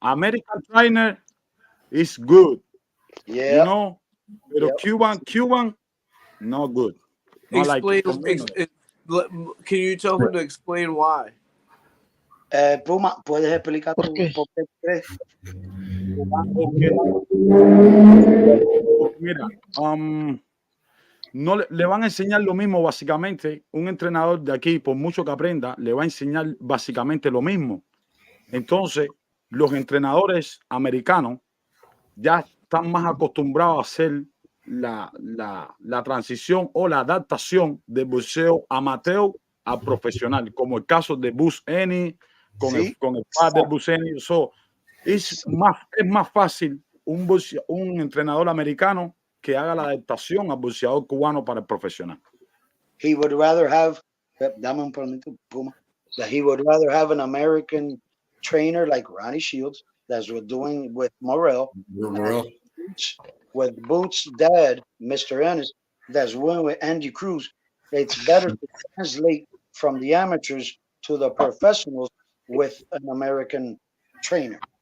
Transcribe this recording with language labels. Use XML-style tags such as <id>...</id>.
<en>American trainer is good. Yeah. You know,</en> <es>pero</es> <en>Yep. Cuban, not good. Not explain. like Can you tell him to explain why?</en> <es>Puma, ¿puedes explicar por qué crees? Mira, no le van a enseñar lo mismo básicamente. Un entrenador de aquí, por mucho que aprenda, le va a enseñar básicamente lo mismo. Entonces, los entrenadores americanos ya están más acostumbrados a hacer la transición o la adaptación de boxeo amateur a profesional, como el caso de Bus Eni, con el padre de Bus Eni. Es más fácil un entrenador americano que haga la adaptación al boxeador cubano para el profesional.</es> <en>He would rather have,</en> <es>dame un momento,</es> <en>Puma, that he would rather have an American trainer like Ronnie Shields, that's what doing with Morrell, with Boots' dad, Mr. Earnest, that's one with Andy Cruz. It's better to translate from the amateurs to the professionals with an American trainer.</en>